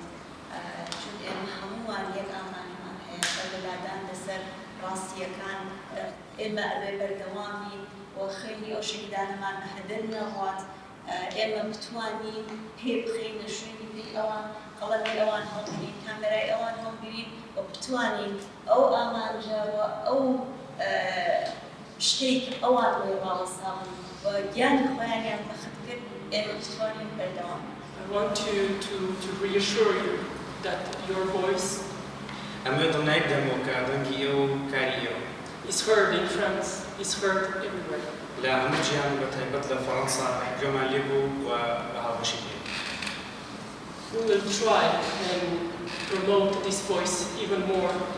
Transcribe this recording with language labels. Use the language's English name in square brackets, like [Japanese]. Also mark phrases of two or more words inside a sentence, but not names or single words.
[Central Kurdish] چون ئێمە هەمووان یەک ئامانجمان هەیە بەرگەدان لەسەر ڕاستیەکان ئێمە ئەبێ بەردەوامی و خەیلی ئەو شەهیدانەمان هەدەر نەڕوات ئێمە بتوانین پێ بخەینە شوێنی پێی ئەوان قەڵەمی ئەوان هەڵبگرین کامێرای ئەوان هەڵبگرین و بتوانین ئەو ئامانجە و ئەو شتێک ئەوان لێ ڕاوەستاون و گیانی خۆیانیان بەخت کرد ئێمە بتوانین بەردەوام. [English] I want to reassure you that your voice is heard in France, is heard everywhere. We will try and promote this voice even more.